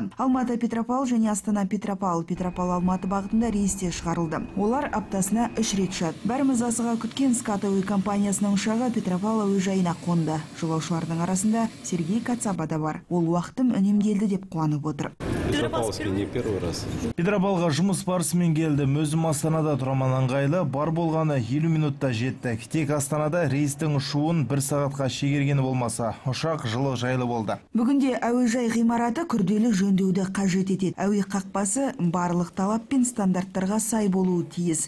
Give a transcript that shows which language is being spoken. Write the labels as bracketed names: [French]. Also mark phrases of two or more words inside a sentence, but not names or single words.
[Kazakh] Алматы Петропавл және Астана Петропавл, Петропавл Алматы бағытында рейстер шығарылды. Олар аптасына 3 рет ұшады. Бәріміз асыға күткен Скат әуе компаниясының ұшағы Петропавл әуежайына қонды. Жолаушылардың арасында Сергей Кацаба да бар. Ол уақытым үнемделді деп қуанып отыр. [Russian] Петропавловский не первый раз. [Kazakh] Петропавлға жұмыс барысымен келдім. Өзім Астанада тұрамын, ыңғайлы, бар болғаны 50 минутта жетті. Тек Астанада рейстің ұшуын 1 сағатқа шегергені болмаса, ұшақ жылы жайлы болды. Бүгінде әуежай ғимараты күрделі жөндеуді қажет етеді. Әуе қақпасы барлық талап пен стандарттарға сай болуы тиіс.